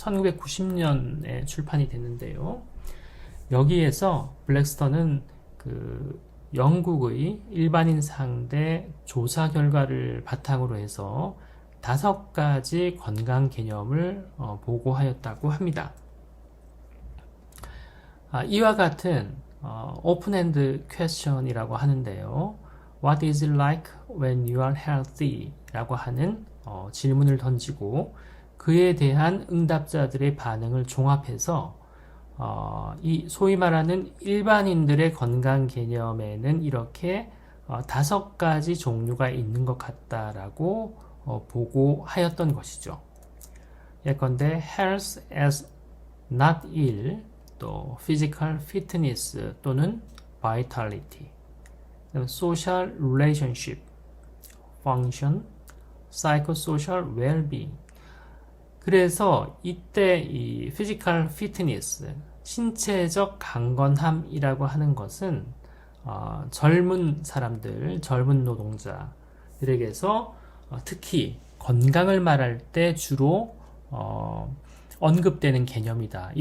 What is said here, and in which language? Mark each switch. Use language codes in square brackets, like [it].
[ko] 1990년에 출판이 됐는데요. 여기에서 블랙스터는 그 영국의 일반인 상대 조사 결과를 바탕으로 해서 5가지 건강 개념을 보고하였다고 합니다. 이와 같은 오픈핸드 퀘스천이라고 하는데요. [en] What is it like when you are healthy? [ko] 라고 하는 질문을 던지고 그에 대한 응답자들의 반응을 종합해서 이 소위 말하는 일반인들의 건강 개념에는 이렇게 5가지 종류가 있는 것 같다라고 보고하였던 것이죠. [en] 예컨대 health as not ill, 또 physical fitness 또는 vitality, social relationship, function, psychosocial well-being. [ko] 그래서 이때 이 physical fitness, 신체적 강건함이라고 하는 것은 젊은 사람들, 젊은 노동자들에게서 특히 건강을 말할 때 주로 언급되는 개념이다.